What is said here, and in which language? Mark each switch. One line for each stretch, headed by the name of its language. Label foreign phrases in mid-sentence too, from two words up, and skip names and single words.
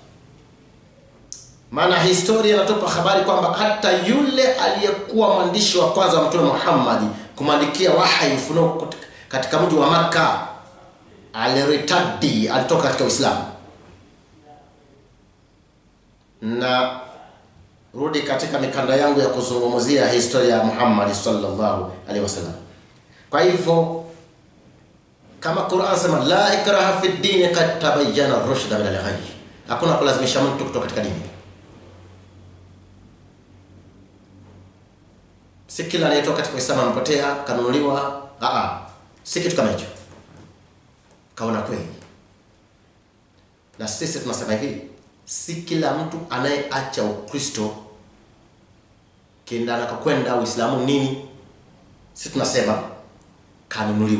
Swahili: Maana historia inatupa habari kwamba hata yule aliyekuwa mwandishi wa kwanza wa Mtume Muhammad kumwandikia wahi ufunuo katika mji wa Makka aliritadi, alitoka katika Uislamu. Na rudi katika mikanda yangu ya kuzungumzia historia ya Muhammad
Arabic: صلى الله عليه وسلم.
Swahili: Kwa hivyo kama Qur'an sema
Arabic: لا إكراه في الدين قد تبين الرشد من الغي,
Swahili: hakuna kulazimisha mtu kutoka katika dini. Si kila anayetoka katika Uislamu amepotea, kanunuliwa. Si kitu kama hicho. Kaona kweli. Na sisi tunasema hivi, si kila mtu anayeacha Ukristo kenda kwenda Uislamu nini, sisi tunasema kanunuliwa.